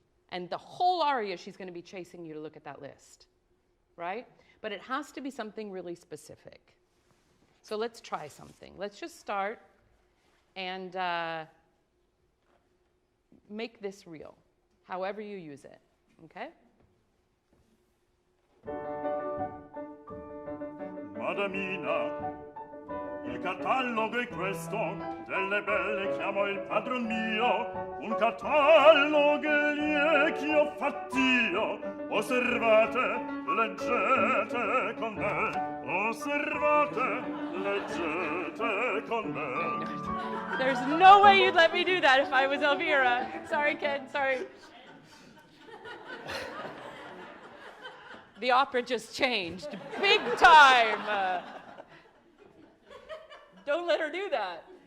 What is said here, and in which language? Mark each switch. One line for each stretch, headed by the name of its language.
English: And the whole aria, she's going to be chasing you to look at that list, right? But it has to be something really specific. So let's try something. Let's just start and make this real, however you use it, okay?
Italian: Madamina, il catalogo è questo, delle belle chiamo il padron mio, un catalogo lieti ho fatt'io, osservate, leggete con me, osservate, leggete con me.
English: There's no way you'd let me do that if I was Elvira. Sorry, Ken, sorry. The opera just changed, big time. Don't let her do that.